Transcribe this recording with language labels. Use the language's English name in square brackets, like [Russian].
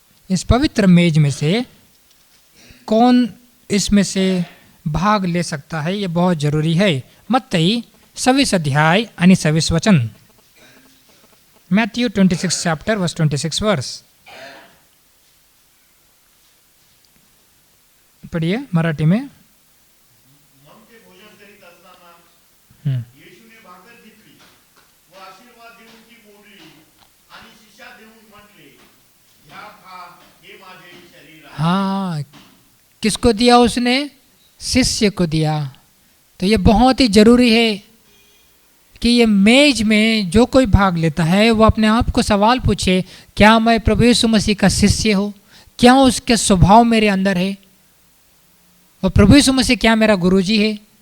[Hindi] इस पवित्र मेज में से कौन इसमें से भाग ले सकता है, ये बहुत जरूरी है। मत्ती 26 अध्याय यानी 26 वचन, मैथ्यू 26 चैप्टर वर्स 26 वर्स पढ़िए मराठी में। [Marathi] येशूने भाकर घेतली व आशीर्वाद देऊन ती मोडली आणि शिष्या देऊन म्हटले, घ्या खा, हे माझे शरीर आहे। [Hindi] हाँ, किसको दिया उसने? शिष्य को दिया। तो ये बहुत ही जरूरी है कि ये मेज में जो कोई भाग लेता है वो अपने आप को सवाल पूछे, क्या मैं प्रभु यीशु मसीह का शिष्य हूँ? क्या उसके स्वभाव मेरे अंदर है? और प्रभु यीशु मसीह क्या मेरा गुरुजी है?